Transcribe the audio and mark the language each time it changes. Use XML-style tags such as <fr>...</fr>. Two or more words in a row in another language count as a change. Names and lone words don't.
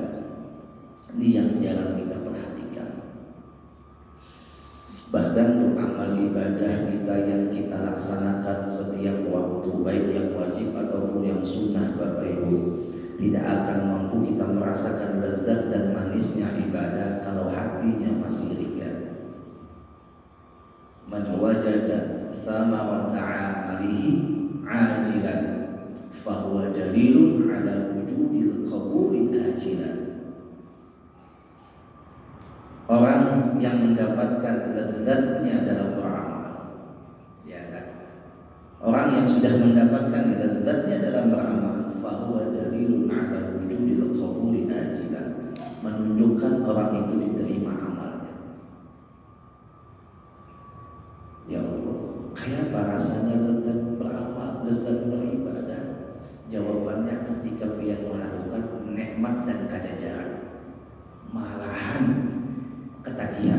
<id>Ini yang jarang kita perhatikan. Bahkan untuk amal ibadah kita yang kita laksanakan setiap waktu, baik yang wajib ataupun yang sunnah, Bapak Ibu, tidak akan mampu kita merasakan lezat dan manisnya ibadah kalau hatinya masih ringan.</id> <ar>من وجد ثمرة عمله عاجلا فهو دليل على وجود القبول عاجلا.</ar> <id>Orang yang mendapatkan lezatnya dalam beramal, ya kan? Orang yang sudah mendapatkan lezatnya dalam beramal,</id> <ar>فهو دليل على وجود القبول عاجلا,</ar> <id>menunjukkan orang itu diterima amalnya. Ya Allah, kayak apa rasanya lezat beramal, lezat beribadah? Jawabannya ketika dia melakukan nikmat dan kadajaran, malahan ketagihan.</id>